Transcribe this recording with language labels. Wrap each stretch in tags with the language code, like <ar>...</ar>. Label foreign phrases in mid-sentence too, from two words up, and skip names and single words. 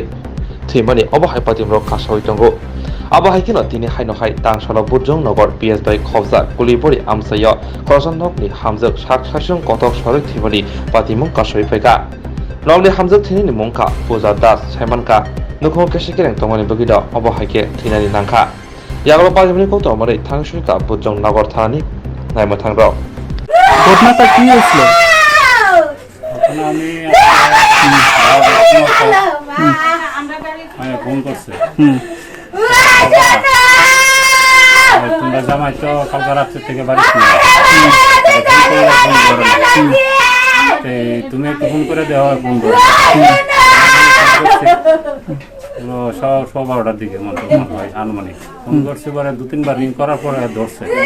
<trp>thimani obahai patimro kasawai tango abahai kino tini haino hai tangsala burjong nogor PS bai khobja kulibori amsaya kosan nokni hamjak saksaisun kotok sori thimani patimong kasawai phaika nokni hamjak thini mongka puja das saimanka nokho kesikir tongani bagida obahai ke thinani nangkha yagro pajamni koto amare thangsuika burjong nogor thani নাইমা থাংরাও</trp> <bn>ঘটনাটা কি হয়েছিল? ফোন করছে তোমরা জামাই তো কালকে রাত্রের থেকে বাড়ি তুমি একটু ফোন করে দেওয়া ফোন করে সব 12টার দিকে মনে হয় আনুমানিক ফোন করছে পরে 2-3 বার রিং করার পরে ধরছে</bn>